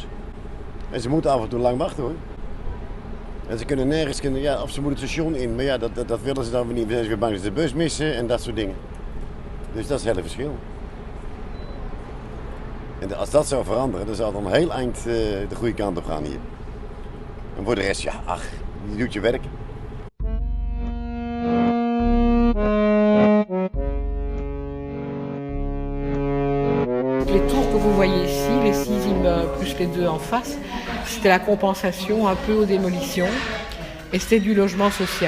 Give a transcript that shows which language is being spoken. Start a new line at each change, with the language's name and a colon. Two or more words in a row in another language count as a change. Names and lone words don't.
Dutch: En ze moeten af en toe lang wachten hoor. En ze kunnen nergens, ja, of ze moeten het station in. Maar ja, dat willen ze dan weer niet. We zijn weer bang dat ze de bus missen en dat soort dingen. Dus dat is het hele verschil. En als dat zou veranderen, dan zou het dan heel eind de goede kant op gaan hier. En voor de rest, ja, ach, je doet je werk.
French: Les tours que vous voyez ici, les 6 immeubles plus les 2 en face, c'était la compensation un peu aux démolitions et c'était du logement social.